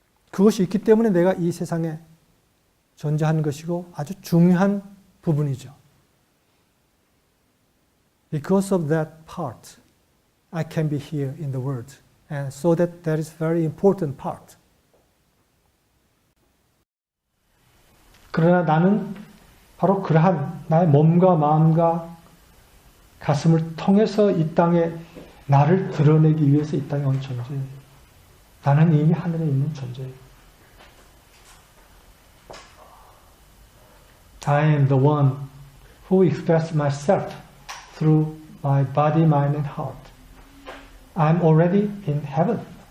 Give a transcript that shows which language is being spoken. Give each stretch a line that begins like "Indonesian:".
Korean: 그것이 있기 때문에 내가 이 세상에 존재하는 것이고 아주 중요한 부분이죠.
English: Because of that part, I can be here in the world. And so that is very important part.
Korean: 그러나 나는 바로 그러한 나의 몸과 마음과 가슴을 통해서 이 땅에 나를 드러내기 위해서 이 땅에 온 존재예요. 나는 이미 하늘에 있는 존재예요.
English: I am the one who expresses myself through my body, mind, and heart. I'm already in heaven.